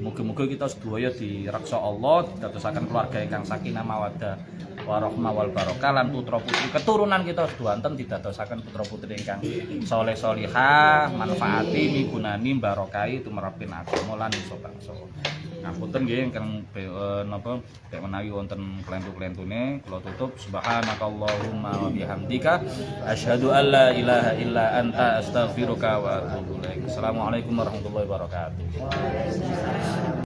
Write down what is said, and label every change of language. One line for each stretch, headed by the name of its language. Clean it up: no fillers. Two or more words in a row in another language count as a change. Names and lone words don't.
Javanese: Muga-muga kita sedaya direksa Allah, dadosaken keluarga ingkang
Arabic: سكينة مودة ورحمة والبركة
Javanese: lan putra-putri keturunan kita seduanten didadosaken putra-putri ingkang saleh salihah, manfaati migunani barokahi tumrapin agama lan iso bangsa. Ngapunten nggih ingkang napa nek menawi wonten klentu-klentune kula tutup
Arabic: سبحانك اللهم وبحمدك أشهد أن لا إله إلا أنت أستغفرك وأتوب إليك. السلام عليكم ورحمة الله وبركاته.